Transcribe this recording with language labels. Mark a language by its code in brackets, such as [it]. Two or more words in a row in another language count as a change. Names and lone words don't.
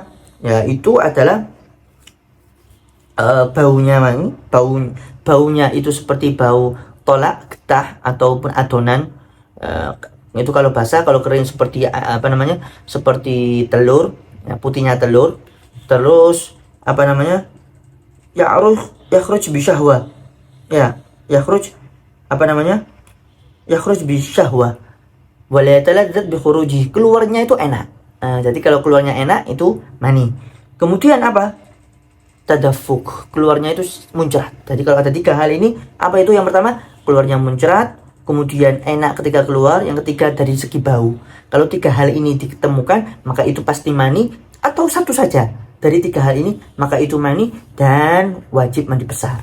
[id] Ya, itu adalah baunya mani. Baunya itu seperti bau tolak, getah ataupun adonan. Itu kalau basah, kalau kering seperti seperti telur, ya, putihnya telur. Terus [ar] يخرج بشهوة. يا يخرج يخرج بشهوة. ولا يتلذذ بخروجه, [id] keluarnya itu enak. Jadi kalau keluarnya enak itu mani. Kemudian apa? Tadaffuk, keluarnya itu muncrat. Jadi kalau ada 3 hal ini, apa itu? Yang pertama, keluarnya muncrat, kemudian enak ketika keluar, yang ketiga dari segi bau. Kalau 3 hal ini ditemukan, maka itu pasti mani, atau satu saja dari 3 hal ini, maka itu mani dan wajib mandi besar.